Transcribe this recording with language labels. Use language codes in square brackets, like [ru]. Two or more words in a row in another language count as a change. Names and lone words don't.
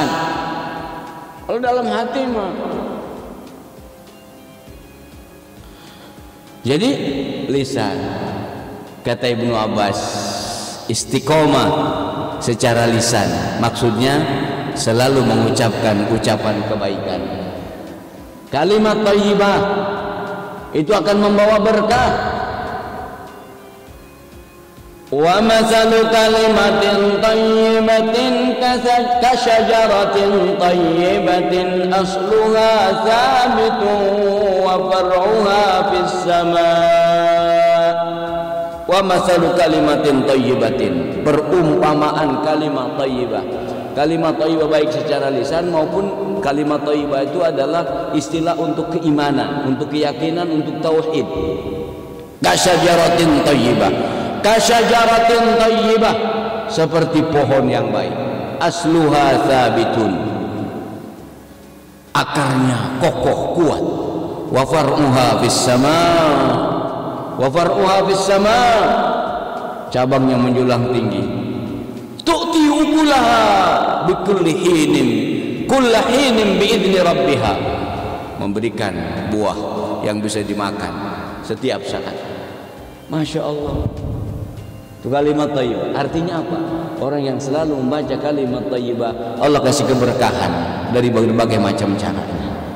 [id] Kalau dalam hati mah, jadi lisan, kata Ibnu Abbas, istiqomah secara lisan, maksudnya selalu mengucapkan ucapan kebaikan. Kalimat thayyibah itu akan membawa berkah. [ar] ومثل كلمة طيبة كشجرة طيبة أصلها ثابت وفرعها في السماء. ومثل كلمة طيبة, [id] perumpamaan kalimat thayyibah. Kalimat thayyibah baik secara lisan maupun kalimat thayyibah itu adalah istilah untuk keimanan, untuk keyakinan, untuk tauhid. [ar] كشجرة طيبة، كشجرة طيبة, [id] seperti pohon yang baik. [ar] أصلها ثابت, [id] akarnya kokoh kuat. [ar] وفرعها في السماء، وفرعها في السماء, [id] cabangnya menjulang tinggi. [ar] تؤتي أكلها بكل حين، كل حين بإذن ربها, [id] memberikan buah yang bisa dimakan setiap saat. [ar] ما شاء الله. [id] Itu kalimat thayyibah. Artinya apa? Orang yang selalu membaca kalimat thayyibah, Allah kasih keberkahan dari berbagai macam caranya.